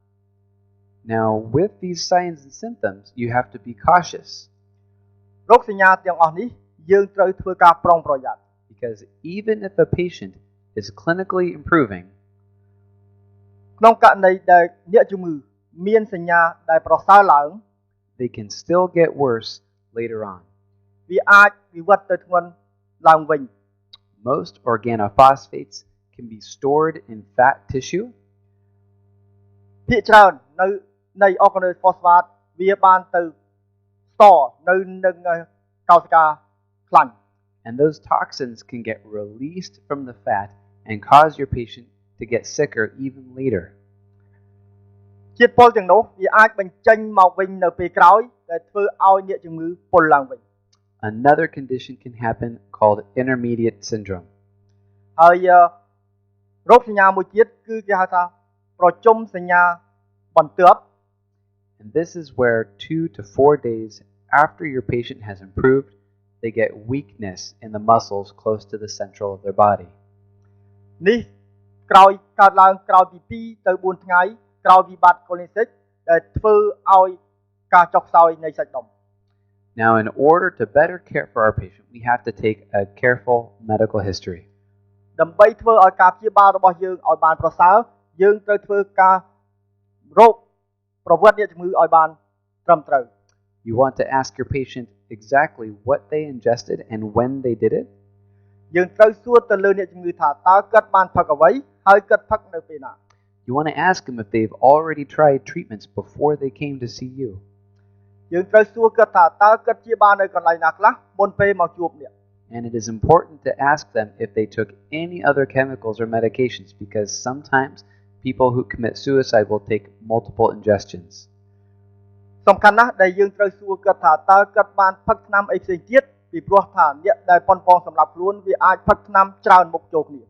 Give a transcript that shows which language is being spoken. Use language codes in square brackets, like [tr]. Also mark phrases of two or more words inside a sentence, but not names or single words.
[en] Now, with these signs and symptoms, you have to be cautious [km] រោគសញ្ញាទាំងអស់នេះយើងត្រូវធ្វើការប្រុងប្រយ័ត្ន [en] because even if a patient is clinically improving, [km] ក្នុងករណីដែលអ្នកជំងឺមានសញ្ញាដែលប្រសើរឡើង [en] they can still get worse later on. [km] វាអាចវិវត្តទៅធ្ងន់ឡើងវិញ [en] Most organophosphates can be stored in fat tissue, [km] ភាគច្រើននៅនៃ organophosphate វាបានទៅស្តនៅនឹងកោសិកាខ្លាញ់ [en] and those toxins can get released from the fat and cause your patient to get sicker even later. [km] ជាតិពុលទាំងនោះវាអាចបញ្ចេញមកវិញនៅពេលក្រោយដែលធ្វើឲ្យអ្នកជំងឺពុលឡើងវិញ [en] Another condition can happen called intermediate syndrome. [km] ហើយរោគសញ្ញាមួយទៀតគឺគេហៅថាប្រជុំសញ្ញាបន្ទាប់ [en] And this is where 2 to 4 days after your patient has improved, they get weakness in the muscles close to the central of their body. [km] នេះក្រោយកើតឡើងក្រោយពី2ទៅ4ថ្ងៃក្រោយវិបត្តិ colic ដែលធ្វើឲ្យការចុះខ្សោយនៃសាច់ដុំ [en] Now, in order to better care for our patient, we have to take a careful medical history. [km] ដើម្បីធ្វើឲ្យការព្យាបាលរបស់យើងឲ្យបានប្រសើរយើងត្រូវធ្វើការរោគប្រវត្តិអ្នកជំងឺឲ្យបានត្រឹមត្រូវ [en] You want to ask your patient exactly what they ingested and when they did it. [km] យើងត្រូវសួរទៅលើអ្នកជំងឺថាតើគាត់បានផឹកអ្វីហើយគាត់ផឹកនៅពេលណា [en] You want to ask them if they've already tried treatments before they came to see you. [km] យើងត្រូវសួរគាត់ថាតើគាត់ព្យាបាលនៅកន្លែងណាខ្លះមុនពេលមកជួបអ្នក [en] And it is important to ask them if they took any other chemicals or medications because sometimes people who commit suicide will take multiple ingestions. [km] សំខាន់ណាស់ដែលយើងត្រូវសួរគាត់ថាតើគាត់បានផឹកថ្នាំអីផ្សេងទៀតពីព្រោះថាអ្នកដែលប៉ុនប៉ងសម្រាប់ខ្លួនវាអាចផឹកថ្នាំច្រើនមុខចូលគ្នា